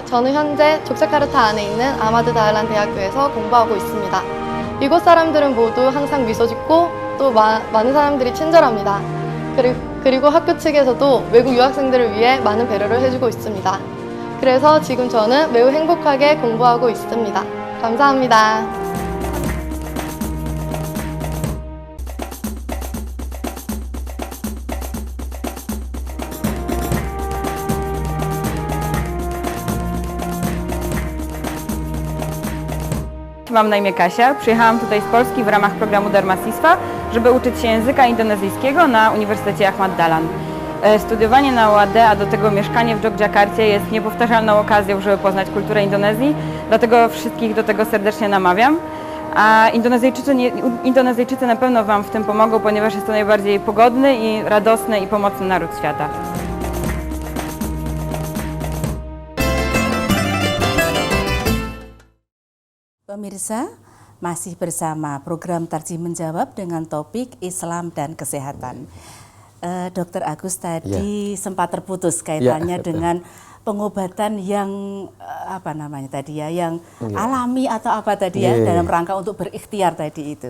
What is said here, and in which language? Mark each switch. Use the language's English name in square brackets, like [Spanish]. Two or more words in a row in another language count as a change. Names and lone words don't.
[Korean] 저는 현재 족자카르타 안에 있는 아마드 다알란 대학교에서 공부하고 있습니다. 이곳 사람들은 모두 항상 미소 짓고 또 많은 사람들이 친절합니다. 그리고 학교 측에서도 외국 유학생들을 위해 많은 배려를 해주고 있습니다. 그래서 지금 저는 매우 행복하게 공부하고 있습니다. 감사합니다. [Polish] Mam na imię Kasia, przyjechałam tutaj z Polski w ramach programu Dharmasistwa, żeby uczyć się języka indonezyjskiego na Uniwersytecie Ahmad Dahlan. Studiowanie na UAD, a do tego mieszkanie w Jogjakarcie jest niepowtarzalną okazją, żeby poznać kulturę Indonezji, dlatego wszystkich do tego serdecznie namawiam. A Indonezyjczycy na pewno Wam w tym pomogą, ponieważ jest to najbardziej pogodny i radosny i pomocny naród świata. [Indonesian] Pemirsa, masih bersama program Tarjih Menjawab dengan topik Islam dan Kesehatan. Dr. Agus tadi sempat terputus kaitannya dengan pengobatan yang apa namanya tadi ya, yang alami atau apa tadi ya, dalam rangka untuk berikhtiar tadi itu.